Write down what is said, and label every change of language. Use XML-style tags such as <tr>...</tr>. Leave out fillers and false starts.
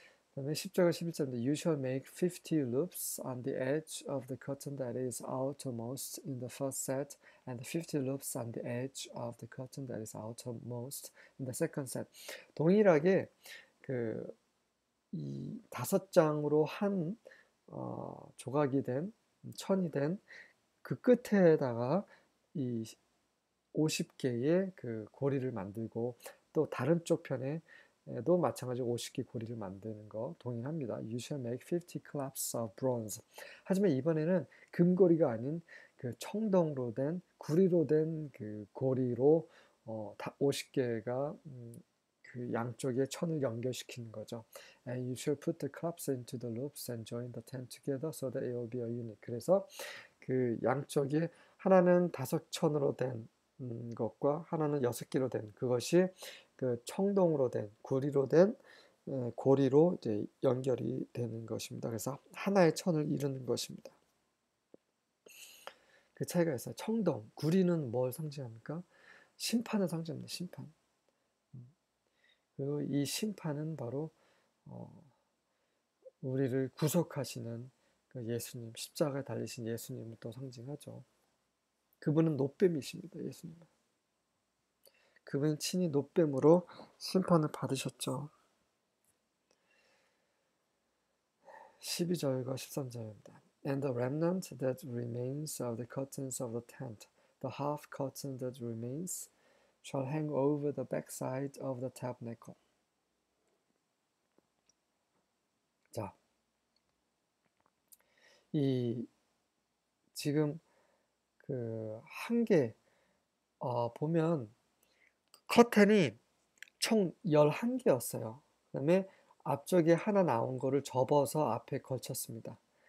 <ko>그다음에 10절과 11절인데</ko> <en>You shall make 50 loops on the edge of the curtain that is outermost in the first set and 50 loops on the edge of the curtain that is outermost in the second set.</en> <ko>동일하게 이 5장으로 한 조각이 된 천이 된 그 끝에다가 이 50개의 그 고리를 만들고 또 다른 쪽 편에도 마찬가지로 50개 고리를 만드는 거 동일합니다.</ko> <en>You shall make 50 clasps of bronze.</en> <ko>하지만 이번에는 금고리가 아닌 그 청동으로 된 구리로 된 그 고리로 50개가 그 양쪽에 천을 연결시키는 거죠.</ko> <en>And you shall put the cups into the loops and join the tent together so that it will be a unit.</en> <ko>그래서 그 양쪽에 하나는 5천으로 된 것과 하나는 6개로 된 그것이 그 청동으로 된 구리로 된 고리로 이제 연결이 되는 것입니다. 그래서 하나의 천을 이루는 것입니다. 그 차이가 있어요. 청동, 구리는 뭘 상징합니까? 심판을 상징합니다. 심판. 그리고 이 심판은 바로 우리를 구속하시는 그 예수님, 십자가에 달리신 예수님을 또 상징하죠. 그분은 노뱀이십니다. 예수님은. 그분은 친히 노뱀으로 심판을 받으셨죠. 12절과 13절입니다.</ko> <en>And the remnant that remains of the curtains of the tent, the half curtain that remains, shall hang over the backside of the tabernacle.</en> <ko>자, 이 지금 그 한 개 보면 커튼이 총 11개였어요. 그 다음에 앞쪽에 하나 나온 거를 접어서 앞에 걸쳤습니다.</ko>